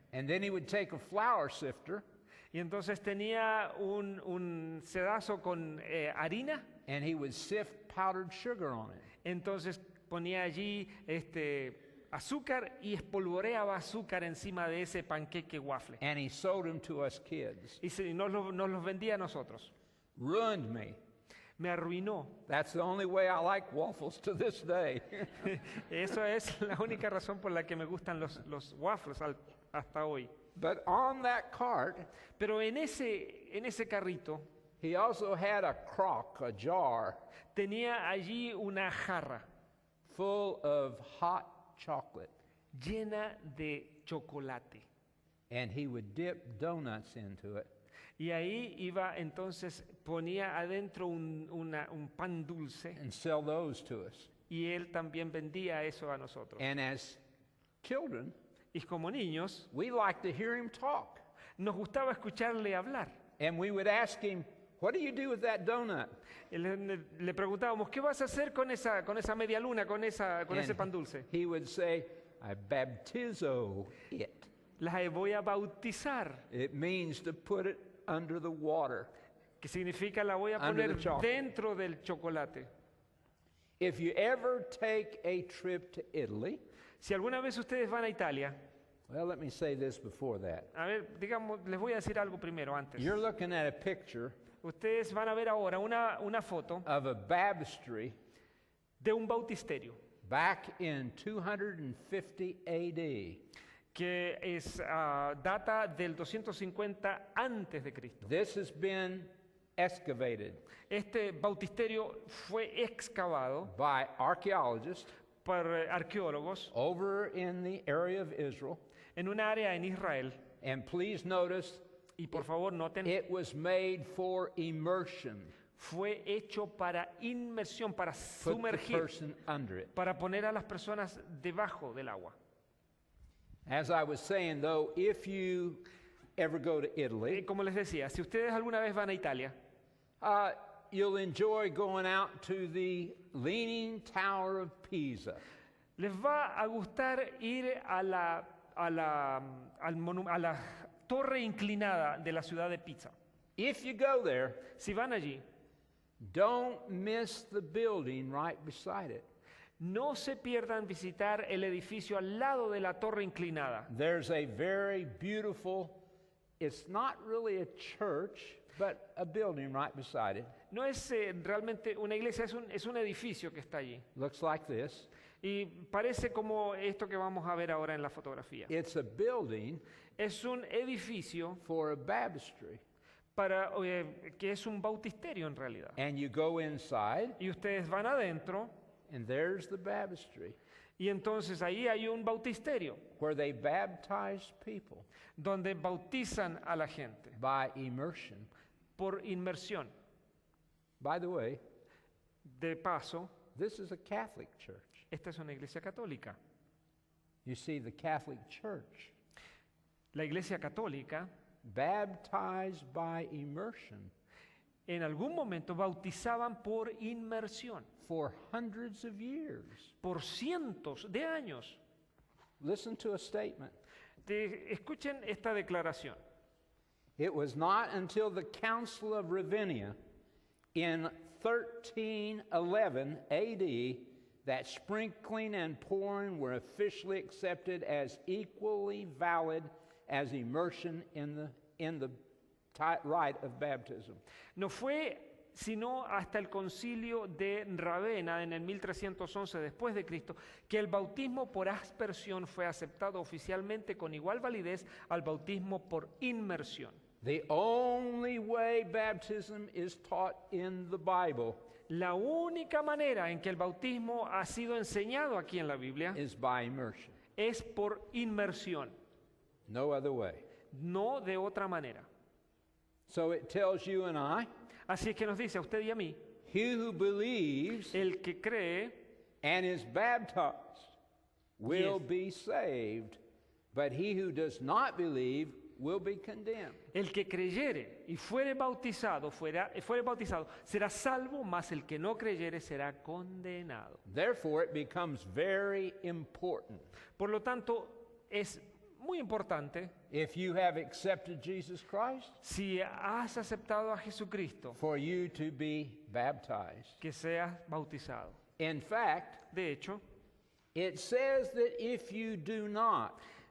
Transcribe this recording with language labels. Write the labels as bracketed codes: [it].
[en] And then he would take a flour sifter [es] Y entonces tenía un sedazo con harina. [en] and he would sift powdered sugar on it. [es] Entonces ponía allí azúcar y espolvoreaba azúcar encima de ese panqueque waffle. [en] And he sold them to us kids. [es] Y nos los vendía a nosotros. [en] Ruined me. [es] Me arruinó. [en] That's the only way I like waffles to this day. [es] Eso es la única razón por la que me gustan los waffles hasta hoy. [en] But on that cart, [es] Pero en ese carrito [en] he also had a crock, a jar, [es] tenía allí una jarra [en] full of hot chocolate. [es] llena de chocolate. [en] And he would dip donuts into it. [es] Y ahí entonces ponía adentro un pan dulce [en] And sell those to us. [es] y él también vendía eso a nosotros. [en] And as children, [es] Y como niños [en] we liked to hear him talk. [es] nos gustaba escucharle hablar. [en] And we would ask him, what do you do with that donut? [es] Y le preguntábamos, ¿qué vas a hacer con esa media luna, con ese pan dulce? [en] He would say, I baptizo it. [es] La voy a bautizar, [en] It means to put it under the water. [es] que significa la voy a [en] Under [es] poner [en] the chocolate. [es] dentro del chocolate. [en] If you ever take a trip to Italy, [es] Si alguna vez ustedes van a Italia [en] Well, let me say this before that. [es] A ver, digamos, les voy a decir algo primero antes. [en] You're looking at a picture [es] Ustedes van a ver ahora una foto [en] of a baptistry [es] de un bautisterio [en] back in 250 AD. [es] que data del 250 antes de Cristo. [en] This has been excavated [es] Este bautisterio fue excavado [en] by archaeologists [es] por arqueólogos [en] over in the area of Israel. [es] en un área en Israel. [en] And please notice, [es] Y por favor noten, [en] it was made for immersion. [es] fue hecho para inmersión, para [en] Put the [es] sumergir, [en] person under it. [es] para poner a las personas debajo del agua. [en] As I was saying, though, if you ever go to Italy, [es] Como les decía, si ustedes alguna vez van a Italia, [en] you'll enjoy going out to the Leaning Tower of Pisa. [es] les va a gustar ir a la torre inclinada de la ciudad de Pisa. [en] If you go there, [es] Si van allí, [en] don't miss the building right beside it. [es] no se pierdan visitar el edificio al lado de la torre inclinada. [en] There's a very beautiful, it's not really a church, but a building right beside it. [es] No es realmente una iglesia, es un edificio que está allí. [en] Looks like this. [es] Y parece como esto que vamos a ver ahora en la fotografía. [en] It's a building [es] Es un edificio [en] for a baptistry. [es] que es un bautisterio en realidad. [en] And you go inside, [es] Y ustedes van adentro [en] and there's the baptistry [es] y entonces ahí hay un bautisterio [en] where they baptize people [es] donde bautizan a la gente [en] by immersion. [es] por inmersión. [en] By the way, [es] De paso, [en] this is a Catholic church. [es] esta es una iglesia católica. [en] You see, the Catholic Church, [es] La iglesia católica [en] baptized by immersion [es] en algún momento bautizaban por inmersión, [en] for hundreds of years. [es] por cientos de años. [en] Listen to a statement. [es] Escuchen esta declaración. [en] It was not until the Council of Ravenna in 1311 AD that sprinkling and pouring were officially accepted as equally valid as immersion in the rite of baptism. [es] No fue sino hasta el concilio de Ravenna en el 1311 después de Cristo que el bautismo por aspersión fue aceptado oficialmente con igual validez al bautismo por inmersión. [en] The only way baptism is taught in the Bible [es] La única manera en que el bautismo ha sido enseñado aquí en la Biblia [en] is by immersion. [es] es por inmersión, [en] No other way. [es] no de otra manera. [en] So it tells you and I, [es] Así es que nos dice a usted y a mí, [en] he who believes [es] el que cree [en] and is baptized will Yes. be saved, but he who does not believe will be condemned. [es] el que creyere y fuere bautizado será salvo, mas el que no creyere será condenado. [en] Therefore, it becomes very important [es] Por lo tanto, es muy importante [en] if you have accepted Jesus Christ [es] si has aceptado a Jesucristo [en] for you to be baptized. [es] que seas bautizado. [en] In fact, [es] De hecho, [en] it says that if you do not,